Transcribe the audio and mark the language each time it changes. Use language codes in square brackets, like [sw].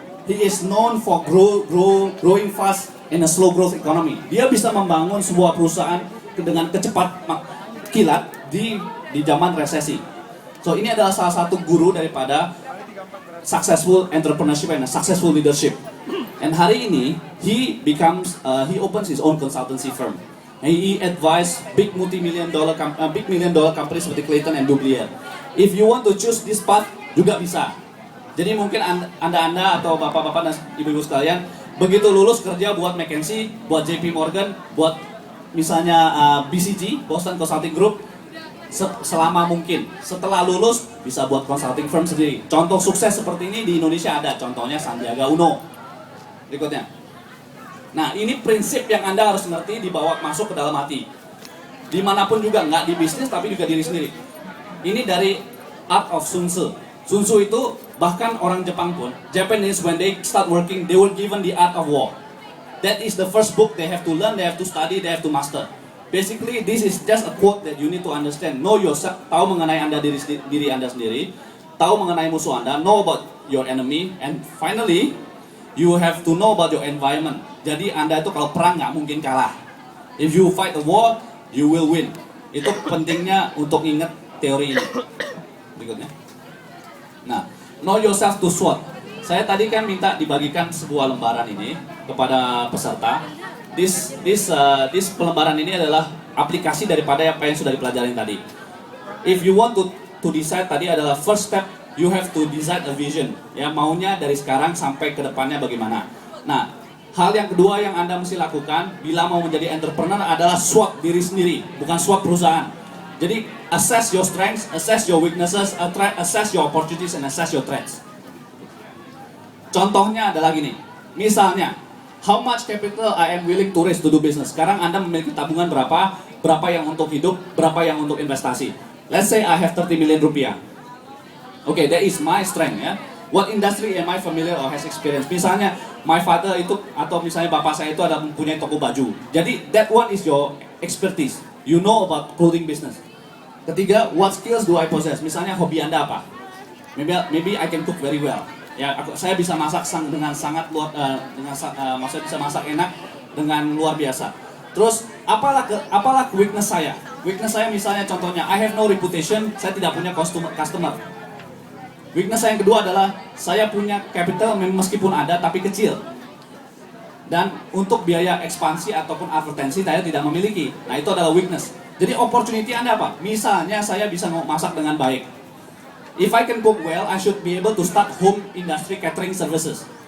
[en] He is known for growing fast in a slow growth economy. [id] Dia bisa membangun sebuah perusahaan dengan kecepat kilat di zaman resesi. So ini adalah salah satu guru daripada [en] successful entrepreneurship and successful leadership. And [id] hari ini [en] he opens his own consultancy firm. And he advise big million dollar companies [id] seperti [en] Clayton and Dubilier. If you want to choose this path [id] juga bisa. Jadi mungkin anda atau bapak-bapak dan ibu-ibu sekalian begitu lulus kerja buat McKinsey, buat JP Morgan, buat misalnya BCG, Boston Consulting Group, selama mungkin. Setelah lulus bisa buat consulting firm sendiri. Contoh sukses seperti ini di Indonesia ada, contohnya Sandiaga Uno. Berikutnya. Nah, ini prinsip yang Anda harus ngerti, dibawa masuk ke dalam hati. Dimanapun juga, nggak di bisnis tapi juga diri sendiri. Ini dari Art of Sun Tzu. [en] Sun Tzu [id] itu bahkan orang Jepang pun, [en] Japanese when they start working, they were given the art of war. That is the first book they have to learn, they have to study, they have to master. Basically, this is just a quote that you need to understand. Know yourself, [id] tahu mengenai diri Anda sendiri, tahu mengenai musuh Anda, [en] know about your enemy, and finally, you have to know about your environment. [id] Jadi Anda itu kalau perang nggak mungkin kalah. [en] If you fight a war, you will win. [id] Itu pentingnya untuk ingat teori ini. Berikutnya. [en] Nah, know yourself to SWOT. [id] Saya tadi kan minta dibagikan sebuah lembaran ini kepada peserta. This pelembaran ini adalah aplikasi daripada apa yang sudah dipelajari tadi. [en] If you want to decide, [id] tadi adalah [en] first step, you have to decide a vision. [id] Ya, maunya dari sekarang sampai ke depannya bagaimana. Nah, hal yang kedua yang Anda mesti lakukan bila mau menjadi entrepreneur adalah SWOT diri sendiri, bukan SWOT perusahaan. [en] Jadi, assess your strengths, assess your weaknesses, assess your opportunities, and assess your threats. [id] Contohnya adalah gini, misalnya, [en] how much capital I am willing to raise to do business. [id] Sekarang Anda memiliki tabungan berapa yang untuk hidup, berapa yang untuk investasi. [en] Let's say I have 30 million rupiah. Okay, that is my strength ya. What industry am I familiar or has experience? [id] Misalnya, [en] my father [id] itu atau misalnya bapak saya itu ada mempunyai toko baju. [en] Jadi that one is your expertise. You know about clothing business. Ketiga, what skills do I possess? [id] Misalnya hobi Anda apa? [en] Maybe I can cook very well. [id] Ya, saya bisa masak dengan sangat maksudnya bisa masak enak dengan luar biasa. Terus apalah weakness saya? Weakness saya misalnya contohnya [en] I have no reputation, [id] saya tidak punya customer. Weakness saya yang kedua adalah saya punya capital meskipun ada tapi kecil. Dan untuk biaya ekspansi ataupun advertensi saya tidak memiliki. Nah, itu adalah weakness. Jadi opportunity Anda apa? Misalnya saya bisa masak dengan baik. [en] If I can cook well, I should be able to start home industry catering services.